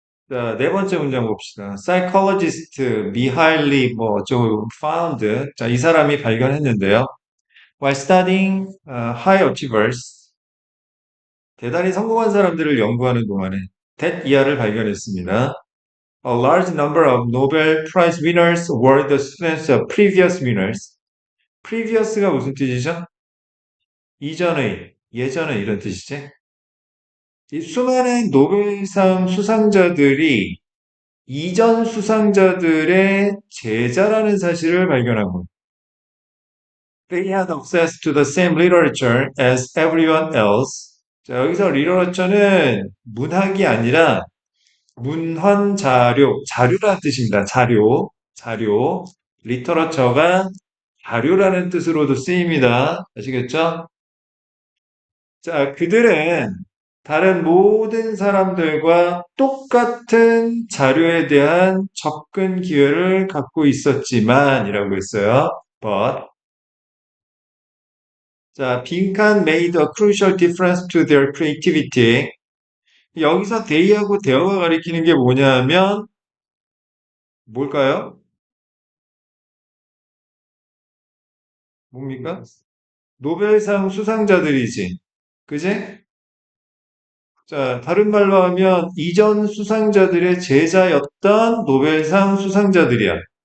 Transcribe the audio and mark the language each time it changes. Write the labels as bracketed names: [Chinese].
[Korean] 자, 네 번째 문장 봅시다. [English] Psychologist 미하일리 [Korean] 뭐 어쩌고 [English] found. [Korean] 자, 이 사람이 발견했는데요. [English] While studying high achievers, [Korean] 대단히 성공한 사람들을 연구하는 동안에 that 이하를 발견했습니다. [English] A large number of Nobel Prize winners were the students of previous winners. [Korean] previous가 무슨 뜻이죠? 이전의, 예전의 이런 뜻이지. 이 수많은 노벨상 수상자들이 이전 수상자들의 제자라는 사실을 발견한 겁니다. [English] They had access to the same literature as everyone else. [Korean] 자, 여기서 literature는 문학이 아니라 문헌 자료, 자료라는 뜻입니다. 자료. 리터러처가 자료라는 뜻으로도 쓰입니다. 아시겠죠? 자, 그들은 다른 모든 사람들과 똑같은 자료에 대한 접근 기회를 갖고 있었지만, 이라고 했어요. [English] But, [Korean] 자, 빈칸 [English] made a crucial difference to their creativity. [Korean] 여기서 they하고 there가 가리키는 게 뭐냐면, 뭘까요? 뭡니까? 노벨상 수상자들이지. 그지? 자, 다른 말로 하면 이전 수상자들의 제자였던 노벨상 수상자들이야.